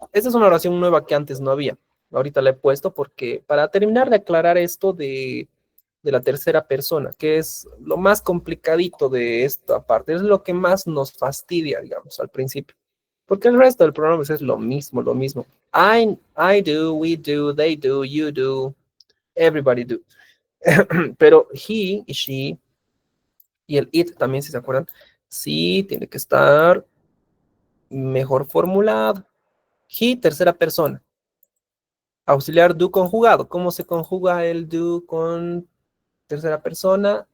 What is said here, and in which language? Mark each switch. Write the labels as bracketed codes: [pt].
[es] Esta es una oración nueva que antes no había. Ahorita la he puesto porque para terminar de aclarar esto de la tercera persona, que es lo más complicadito de esta parte, es lo que más nos fastidia, digamos, al principio. Porque el resto del programa es lo mismo, lo mismo. [en] I do, we do, they do, you do, everybody do. [es] Pero he y she y el it también, si se acuerdan, sí tiene que estar mejor formulado. He, tercera persona. Auxiliar do conjugado. ¿Cómo se conjuga el do con tercera persona?